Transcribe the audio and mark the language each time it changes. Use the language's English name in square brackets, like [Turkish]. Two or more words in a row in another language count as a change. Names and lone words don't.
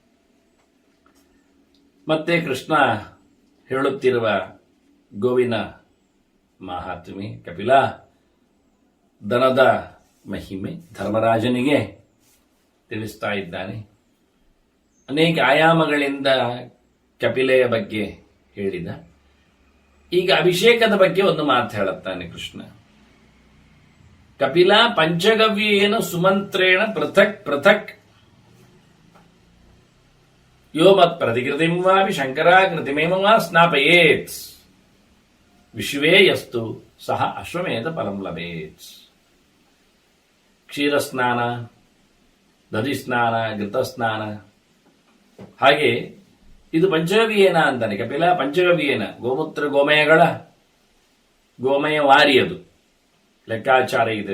[Kannada] ಮತ್ತೆ ಕೃಷ್ಣ ಹೇಳುತ್ತಿರುವ ಗೋವಿನ ಮಹಾತ್ಮೆ, ಕಪಿಲ ದನದ ಮಹಿಮೆ ಧರ್ಮರಾಜನಿಗೆ ತಿಳಿಸ್ತಾ ಇದ್ದಾನೆ. ಅನೇಕ ಆಯಾಮಗಳಿಂದ ಕಪಿಲೆಯ ಬಗ್ಗೆ ಹೇಳಿದ. ಈಗ ಅಭಿಷೇಕದ ಬಗ್ಗೆ ಒಂದು ಮಾತು ಹೇಳುತ್ತಾನೆ ಕೃಷ್ಣ. [Sanskrit] ಕಪಿಲ ಪಂಚಗವ್ಯೇನ ಸುಮಂತ್ರೇಣ ಪೃಥಕ್ ಪೃಥಕ್ ಯೋ ಮತ್ ಪ್ರತಿಕೃತಿಂ ವಾಪಿ ಶಂಕರಾಕೃತಿಮೇವ ವಾ ಸ್ನಾಪಯೇತ್ ವಿಶ್ವೇ ಯಸ್ತು ಸಹ ಅಶ್ವಮೇಧ ಫಲಂ ಲಭೇತ್. [Kannada] ಕ್ಷೀರಸ್ನಾನ, ದಧಿಸ್ನಾನ, ಘೃತಸ್ನಾನ, ಹಾಗೆ ಇದು ಪಂಚಗವ್ಯೇನ ಅಂತಾನೆ. [Sanskrit] ಕಪಿಲ ಪಂಚಗವ್ಯೇನ, [Kannada] ಗೋಮೂತ್ರ ಗೋಮಯ ವಾರಿಯದು ಲೆಕ್ಕಾಚಾರ ಇದೆ.